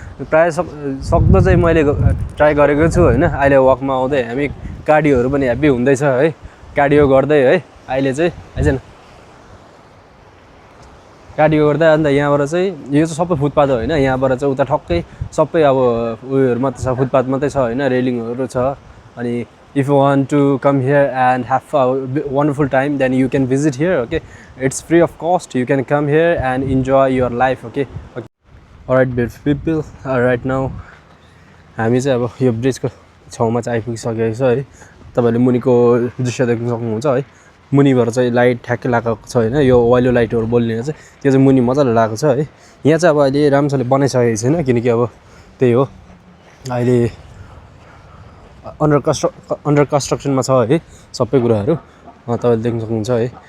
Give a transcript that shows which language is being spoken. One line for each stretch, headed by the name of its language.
Nepali: प्रायः सक्दो चाहिँ मैले ट्राई गरेको छु होइन। अहिले वकमा आउँदै हामी कार्डियोहरू पनि हेभी हुँदैछ है, कार्डियो गर्दै है। अहिले चाहिँ आइज कार्डियो गर्दा अन्त यहाँबाट चाहिँ यो चाहिँ सबै फुटपाथ होइन, यहाँबाट चाहिँ उता ठक्कै सबै अब उयोहरू मात्रै छ, फुटपाथ मात्रै छ होइन, रेलिङहरू छ। अनि
English: if you want to come here and have a wonderful time, then you can visit here. Okay, it's free of cost. You can come here and enjoy your life. Okay. Alright, beautiful people. Right now
Nepali: हामी चाहिँ अब यो ब्रिजको छेउमा चाहिँ आइपुगिसकेको छ है। तपाईहरुले मुनिको दृश्य देख्न सक्नुहुन्छ है। मुनिबाट चाहिँ लाइट ठ्याक्कै लागेको छ हैन, यो वाइलो लाइटहरु बल्ने चाहिँ त्यो चाहिँ मुनि मजाले लागेको छ है। यहाँ चाहिँ अब अहिले राम्रोसँग बनाइसकेको छैन, किनकि अब त्यही हो अहिले अन्डर कन्स्ट्रक्सनमा छ है सबै कुराहरू, तपाईले देख्न सक्नुहुन्छ है।